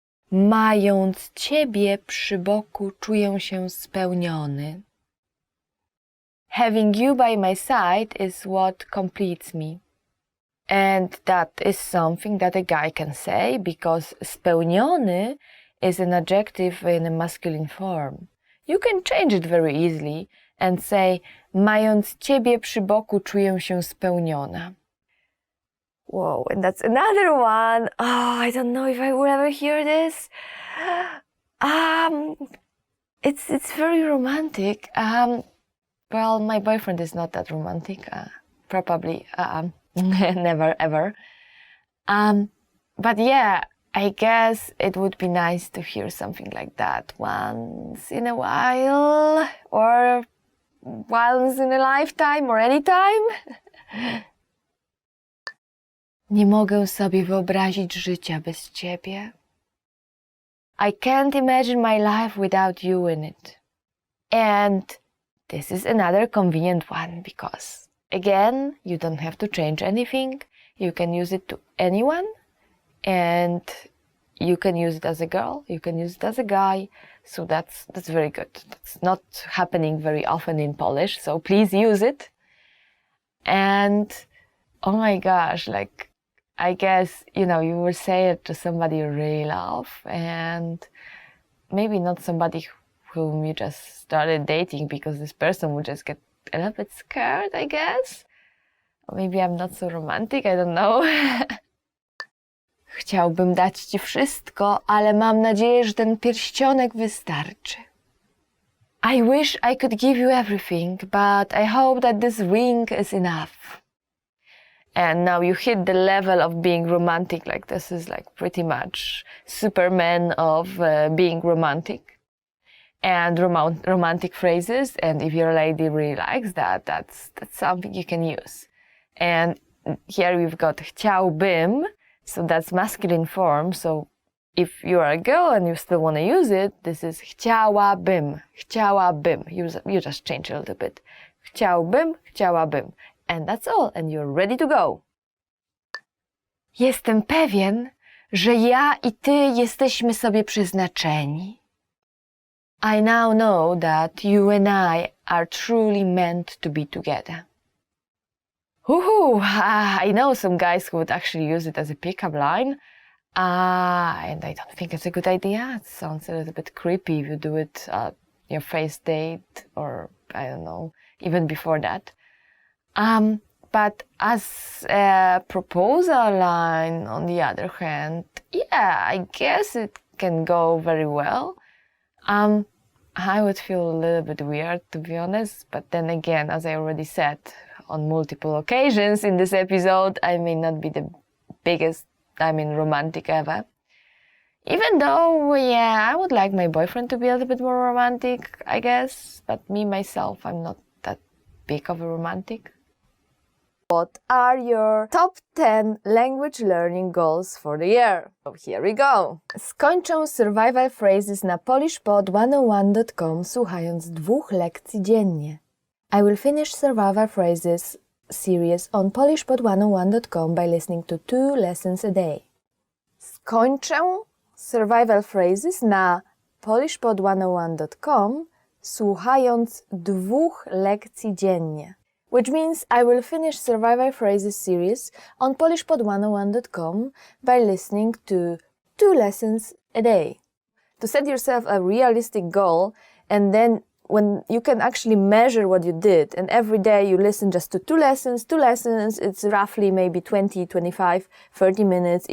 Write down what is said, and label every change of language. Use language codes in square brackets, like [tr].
[pl] Mając ciebie przy boku, czuję się spełniony. [en] Having you by my side is what completes me. And that is something that a guy can say, because spełniony is an adjective in a masculine form. You can change it very easily and say, [pl] mając ciebie przy boku, czuję się spełniona. [en] Whoa, and that's another one. Oh, I don't know if I will ever hear this. It's very romantic. Well, my boyfriend is not that romantic. Probably never ever. But yeah, I guess it would be nice to hear something like that once in a while, or once in a lifetime, or any time. [pl] Nie mogę sobie wyobrazić życia bez ciebie. [en] I can't imagine my life without you in it. And this is another convenient one because, again, you don't have to change anything. You can use it to anyone, and you can use it as a girl, you can use it as a guy, so that's very good. That's not happening very often in Polish, so please use it. And oh my gosh, like, I guess, you will say it to somebody you really love, and maybe not somebody whom you just started dating, because this person would just get a little bit scared, I guess. Or maybe I'm not so romantic, I don't know. [pl] Chciałbym dać ci wszystko, ale mam nadzieję, że ten pierścionek wystarczy. [en] I wish I could give you everything, but I hope that this ring is enough. And now you hit the level of being romantic, like this is like pretty much Superman of being romantic. And romantic phrases, and if your lady really likes that, that's something you can use. And here we've got chciałbym, so that's masculine form, so if you are a girl and you still want to use it, this is chciałabym, chciałabym. You just change it a little bit. [pl] Chciałbym, chciałabym. [en] And that's all, and you're ready to go. [pl] Jestem pewien, że ja I ty jesteśmy sobie przeznaczeni. [en] I now know that you and I are truly meant to be together. Woohoo! I know some guys who would actually use it as a pickup line, and I don't think it's a good idea. It sounds a little bit creepy if you do it at your first date, or I don't know, even before that. But as a proposal line, on the other hand, yeah, I guess it can go very well. I would feel a little bit weird, to be honest, but then again, as I already said on multiple occasions in this episode, I may not be the biggest, romantic ever. Even though, yeah, I would like my boyfriend to be a little bit more romantic, I guess, but me, myself, I'm not that big of a romantic. What are your top 10 language learning goals for the year? So here we go. [pl] Skończę survival phrases na polishpod101.com słuchając 2 lekcji dziennie. [en] I will finish survival phrases series on polishpod101.com by listening to 2 lessons a day. [pl] Skończę survival phrases na polishpod101.com słuchając 2 lekcji dziennie. [en] Which means I will finish survival phrases series on polishpod101.com by listening to 2 lessons a day. To set yourself a realistic goal, and then when you can actually measure what you did, and every day you listen just to 2 lessons, it's roughly maybe 20, 25, 30 minutes.